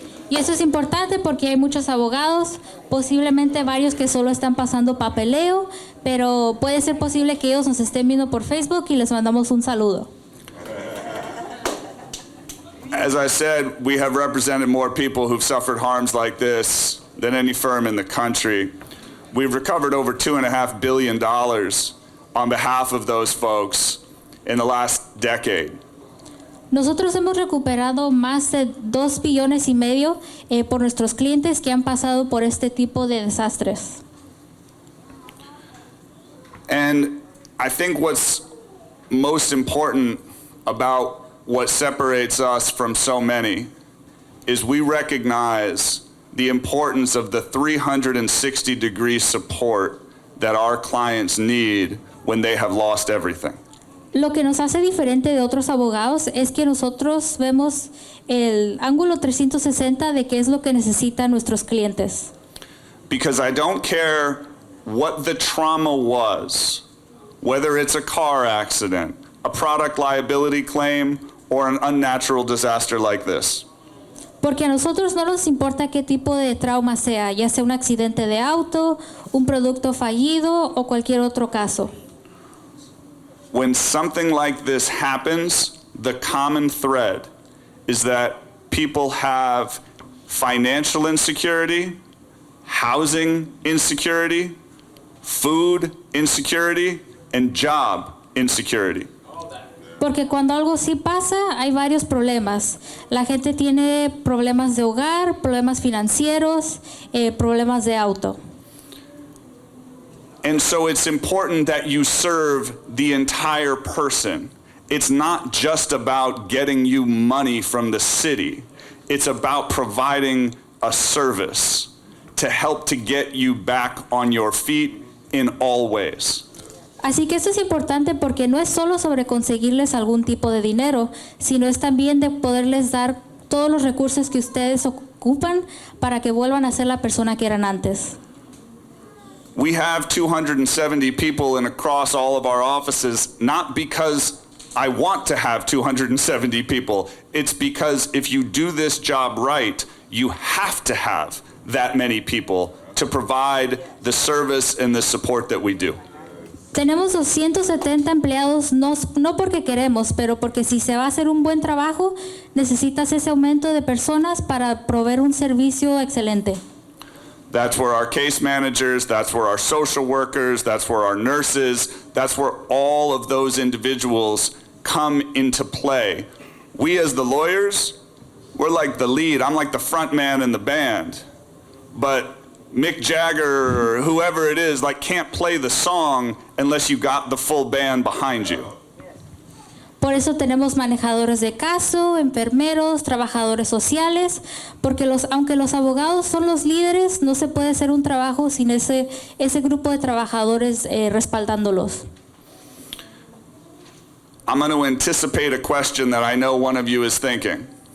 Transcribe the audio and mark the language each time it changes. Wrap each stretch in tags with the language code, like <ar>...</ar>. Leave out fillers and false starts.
<es>Y eso es importante porque hay muchos abogados, posiblemente varios que solo están pasando papeleo, pero puede ser posible que ellos nos estén viendo por Facebook y les mandamos un saludo.</es> <en>As I said, we have represented more people who've suffered harms like this than any firm in the country. We've recovered over $2.5 billion on behalf of those folks in the last decade.</en> <es>Nosotros hemos recuperado más de 2,5 billones por nuestros clientes que han pasado por este tipo de desastres.</es> <en>And I think what's most important about what separates us from so many is we recognize the importance of the 360-degree support that our clients need when they have lost everything.</en> <es>Lo que nos hace diferente de otros abogados es que nosotros vemos el ángulo 360 de qué es lo que necesitan nuestros clientes.</es> <en>Because I don't care what the trauma was, whether it's a car accident, a product liability claim, or an unnatural disaster like this.</en> <es>Porque a nosotros no nos importa qué tipo de trauma sea, ya sea un accidente de auto, un producto fallido o cualquier otro caso.</es> <en>When something like this happens, the common thread is that people have financial insecurity, housing insecurity, food insecurity, and job insecurity.</en> <es>Porque cuando algo sí pasa, hay varios problemas. La gente tiene problemas de hogar, problemas financieros, problemas de auto.</es> <en>And so it's important that you serve the entire person. It's not just about getting you money from the city. It's about providing a service to help to get you back on your feet in all ways.</en> <es>Así que esto es importante porque no es solo sobre conseguirles algún tipo de dinero, sino es también de poderles dar todos los recursos que ustedes ocupan para que vuelvan a ser la persona que eran antes.</es> <en>We have 270 people in across all of our offices, not because I want to have 270 people. It's because if you do this job right, you have to have that many people to provide the service and the support that we do.</en> <es>Tenemos 270 empleados, no porque queremos, pero porque si se va a hacer un buen trabajo, necesitas ese aumento de personas para proveer un servicio excelente.</es> <en>That's where our case managers, that's where our social workers, that's where our nurses, that's where all of those individuals come into play. We as the lawyers, we're like the lead. I'm like the front man in the band. But Mick Jagger or whoever it is, like, can't play the song unless you got the full band behind you.</en> <es>Por eso tenemos manejadores de caso, enfermeros, trabajadores sociales, porque aunque los abogados son los líderes, no se puede hacer un trabajo sin ese grupo de trabajadores respaldándolos.</es> <en>I'm going to anticipate a question that I know one of you is thinking.</en>